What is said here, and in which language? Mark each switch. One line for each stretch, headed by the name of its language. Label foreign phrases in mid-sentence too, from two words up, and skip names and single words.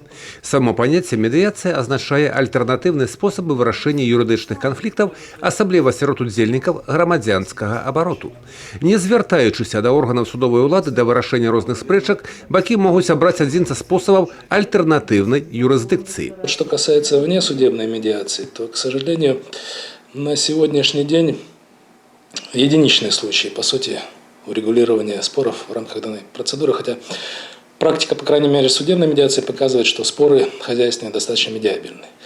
Belarusian: Само паняцце медыяцыя азначае альтэрнатыўны спосаб вырашэння юрыдычных канфліктаў, асабліва сярод удзельнікаў грамадзянскага абароту. Не звяртаючыся да органаў судовай улады да вырашэння розных спрэчак, бакі могуць абраць адзін са спосабаў альтэрнатыўнай юрысдыкцыі.
Russian: Что касается внесудебной медиации, то, к сожалению, на сегодняшний день единичные случаи, по сути, урегулирования споров в рамках данной процедуры, хотя практика, по крайней мере, судебной медиации показывает, что споры хозяйственные достаточно медиабельны.